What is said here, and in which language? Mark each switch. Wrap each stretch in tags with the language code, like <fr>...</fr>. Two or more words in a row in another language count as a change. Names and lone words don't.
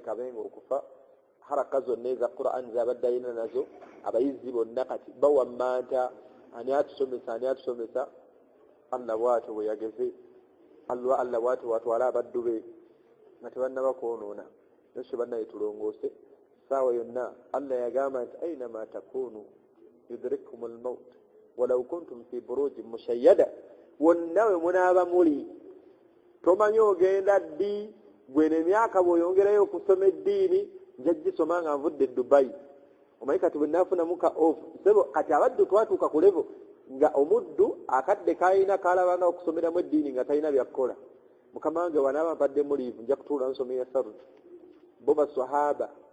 <lg>Kabengo okufa haraka zonna eza Qur'an zabadde alina nazo abayizi bonna kati bawammanta ani atusomesa Allah bw'atyo bwe yageze Allah bw'atyo watwala abaddu be nga tebannaba kwonoona nesho bannaye tulongoose saawa yonna Allah yagamba nti</lg> <ar>أينما تكونوا يدرككم الموت ولو كنتم في بروج مشيدة</ar> <lg>wonna we munaaba muli tomanyi ogenda ddi gwe n'emyaka bw'oyongerayo okusoma eddiini nja gisoma nga nvudde Dubai omanyi kati bwe naafunamu ka off sebo kati abaddu twatuuka ku levo nga omuddu akadde kayina kalabanga okusomeramu eddiini nga talina byakkola mukama wange wanaaba mpadde muliivu nja kutuula nsomera sarut bo baswahaba</lg>